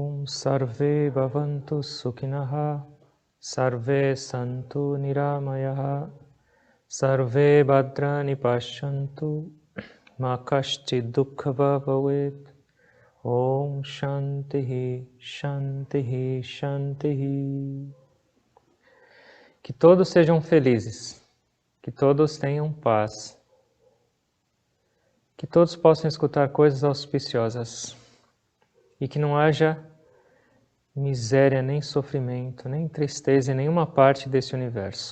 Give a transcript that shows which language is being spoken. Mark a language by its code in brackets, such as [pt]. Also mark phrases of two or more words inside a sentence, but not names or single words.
[sa] Sarve bhavantu sukinaha, sarve santu niramayaha, sarve bhadrani pashyantu, ma kaschid dukkhava bhavet. Om Shantihi, Shantihi, Shantihi. [pt] Que todos sejam felizes, que todos tenham paz, que todos possam escutar coisas auspiciosas e que não haja miséria, nem sofrimento, nem tristeza em nenhuma parte desse universo.